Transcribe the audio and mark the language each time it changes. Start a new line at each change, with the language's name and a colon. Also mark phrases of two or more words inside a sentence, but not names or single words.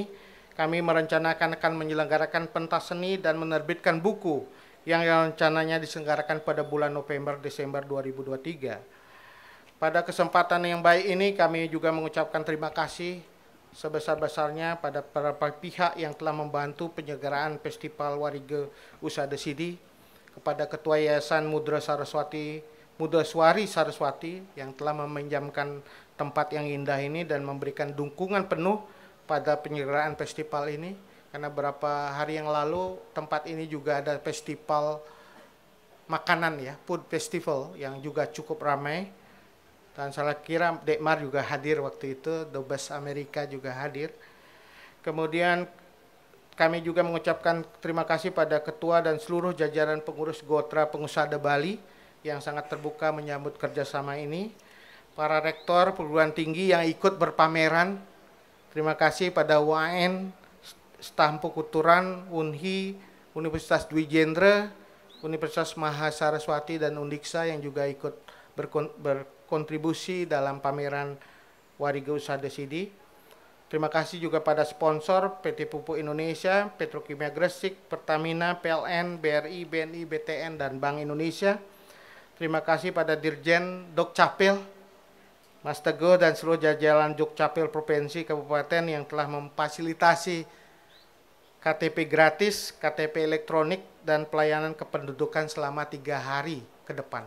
Indonesian: Kami merencanakan akan menyelenggarakan pentas seni dan menerbitkan buku yang rencananya diselenggarakan pada bulan November-Desember 2023. Pada kesempatan yang baik ini kami juga mengucapkan terima kasih sebesar-besarnya pada para pihak yang telah membantu penyelenggaraan Festival Warige Usada Sidi, kepada Ketua Yayasan Mudraswari Saraswati yang telah meminjamkan tempat yang indah ini dan memberikan dukungan penuh pada penyelenggaraan festival ini. Karena beberapa hari yang lalu tempat ini juga ada festival makanan ya,
English: food festival
Indonesian: yang juga cukup ramai. Dan saya kira Dekmar juga hadir waktu itu, Dubes Amerika juga hadir. Kemudian kami juga mengucapkan terima kasih pada Ketua dan seluruh jajaran pengurus Gotra Pengusaha Bali yang sangat terbuka menyambut kerjasama ini. Para rektor perguruan tinggi yang ikut berpameran, terima kasih pada UAN, Stampu Kuturan, UNHI, Universitas Dwi Jendra, Universitas Mahasaraswati dan Undiksa yang juga ikut berkontribusi dalam pameran Warige Usada Sidi. Terima kasih juga pada sponsor PT Pupuk Indonesia, Petrokimia Gresik, Pertamina, PLN, BRI, BNI, BTN, dan Bank Indonesia. Terima kasih pada Dirjen Dukcapil, Mas Teguh dan seluruh jajaran Dukcapil Provinsi Kabupaten yang telah memfasilitasi KTP gratis, KTP elektronik, dan pelayanan kependudukan selama 3 hari ke depan.